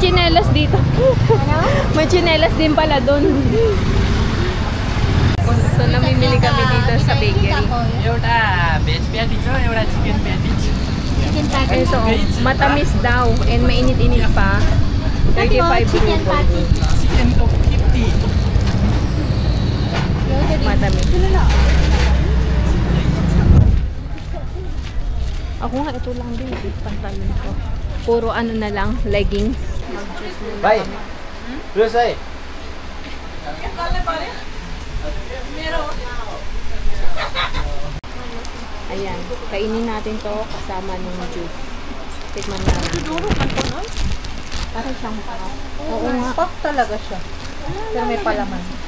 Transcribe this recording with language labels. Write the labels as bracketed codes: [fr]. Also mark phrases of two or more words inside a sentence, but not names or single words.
[tl] tsinelas dito. May tsinelas din pala doon. So, namimili kami dito sa bakery. [ne] एउटा भेज प्याटी छ एउटा चिकन प्याटी [tl] Ito, matamis daw. And mainit-init pa. [en] 35 rubles. [ne] चिकन को 50 [tl] Matamis. Ako nga, ito lang din. Pantalon ko. Puro ano na lang, leggings. [ne] भाइ रोज है [tl] Ayan, kainin natin to kasama ng juice. Tikman natin. Parang siyang pop. Oo nga. Pop talaga siya. Pero may palaman.